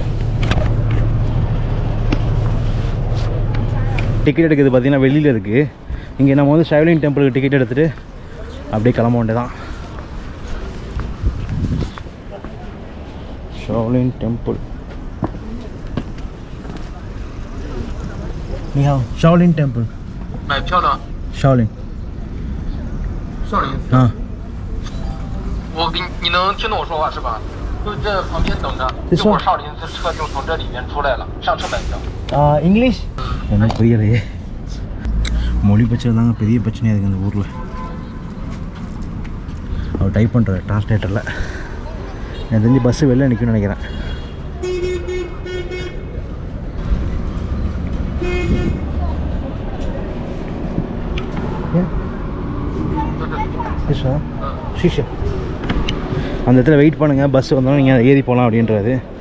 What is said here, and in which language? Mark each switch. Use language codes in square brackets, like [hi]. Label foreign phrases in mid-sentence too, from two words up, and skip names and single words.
[ta] டிக்கெட் எடுக்கிறது பார்த்திங்கன்னா வெளியில் இருக்குது. இங்கே நம்ம வந்து ஷவுலின் டெம்பிளுக்கு டிக்கெட் எடுத்துகிட்டு அப்படியே கிளம்ப வேண்டியதான். ஷவுலின் டெம்பிள். [zh] 你好 ஷவுலின் டெம்பிள் 买票呢？ [ta] ஷவுலின் [zh] 少林寺。你能听懂我说话是吧？就这旁边等着，一会儿少林寺车就从这里面出来了，上车买票。 [ta] இங்கிலீஷ் ஒன்றும் புரியலையே. மொழி பிரச்சனை தாங்க பெரிய பிரச்சனையாக இருக்குது அந்த ஊரில். அவர் டைப் பண்ணுற டிரான்ஸ்லேட்டரில். எனக்கு தெரிஞ்சு பஸ்ஸு வெளில நிற்கும்னு நினைக்கிறேன். ஷீஷா அந்த இடத்துல வெயிட் பண்ணுங்கள், பஸ்ஸு வந்தாலும் நீங்கள் ஏறி போகலாம் அப்படின்றது.